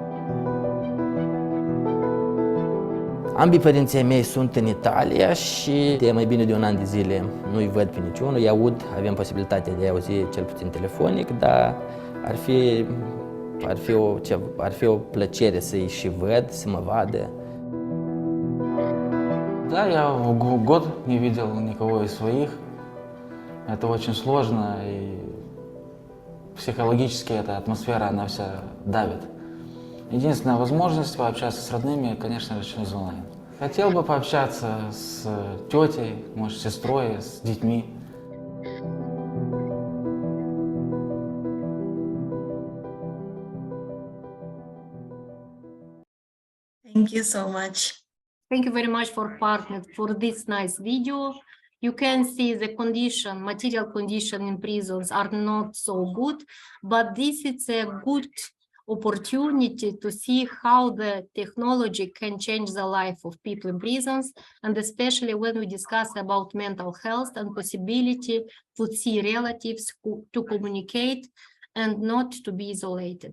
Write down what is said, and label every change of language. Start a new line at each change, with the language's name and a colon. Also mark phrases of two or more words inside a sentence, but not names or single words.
Romanian: Ambii părinții ai mei sunt în Italia și de mai bine de un an de zile nu-i văd pe niciunul. Îi aud, avem posibilitatea de a auzi cel puțin telefonic, dar ar fi o plăcere să-i și văd, să mă vadă.
Russian: Да, я год не видел никого из своих. Это очень сложно, и психологически эта атмосфера, она вся давит. Единственная возможность пообщаться с родными, конечно же, через онлайн. Хотел бы пообщаться с тетей, может, с сестрой, с детьми.
English: Thank you so much. Thank you very much for partner for this nice video. You can see the material condition in prisons are not so good, but this is a good opportunity to see how the technology can change the life of people in prisons, and especially when we discuss about mental health and possibility to see relatives to communicate and not to be isolated.